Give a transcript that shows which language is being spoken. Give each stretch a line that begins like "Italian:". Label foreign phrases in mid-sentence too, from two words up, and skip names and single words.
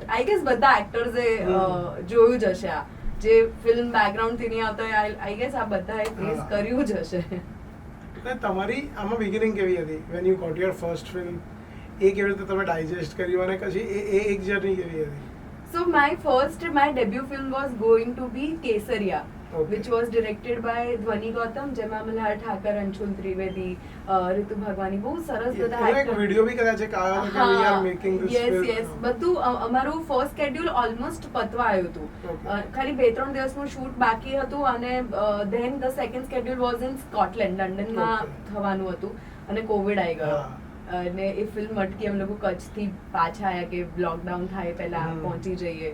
English: I guess
Gujarati: બધા એક્ટર્સે જોયું જ હશે, આ જે
English: film background
Gujarati: થી નહીં આવતા હોય,
English: I guess
Gujarati: આ બધાએ ફેસ કર્યું જ હશે. તમારી આમાં બિગિનિંગ કેવી હતી?
English: when you got your first film,
Gujarati: એ કેવી રીતે તમે ડાયજેસ્ટ કર્યું, અને પછી એ એક જર્ની કેવી હતી?
English: So my debut film was going to be Kesariya, which was directed by Dhwani Gautam,
Gujarati: જેમાં મલ્હાર ઠાકર, અંશુલ ત્રિવેદી, રિતુ ભગવાની, બહુ સરસ બધા એક વિડિયો બી કદાચ એક આવ્યો હતો કે
English: we are making this film.
Gujarati: યસ, બધું અમારું
English: first schedule almost
Gujarati: પતવા આવ્યું હતું. ખાલી 2-3 દિવસનું શૂટ બાકી હતું, અને
English: then the second schedule was in Scotland,
Gujarati: લંડનમાં થવાનું હતું, અને કોવિડ આવી ગયો. અને એ ફિલ્મ અટકી, અમે લોકો કચ્છથી પાછા આવ્યા કે લોકડાઉન થાય પહેલા પહોંચી જઈએ.